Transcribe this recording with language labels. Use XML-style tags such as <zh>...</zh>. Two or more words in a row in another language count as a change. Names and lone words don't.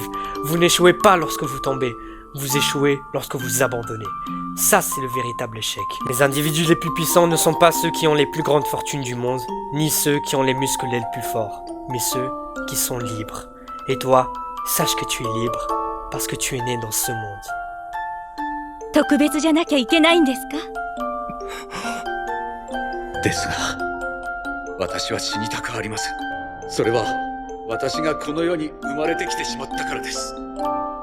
<fr>Vous n'échouez pas lorsque vous tombez, vous échouez lorsque vous abandonnez. Ça, c'est le véritable échec. Les individus les plus puissants ne sont pas ceux qui ont les plus grandes fortunes du monde, ni ceux qui ont les muscles les plus forts, mais ceux qui sont libres. Et toi, sache que tu es libre, parce que tu es né dans ce monde.</fr> <ja>特別じゃなきゃいけないんですか？ですが、私は死にたくありません。それは私がこの世に生まれてきてしまったからです。</ja>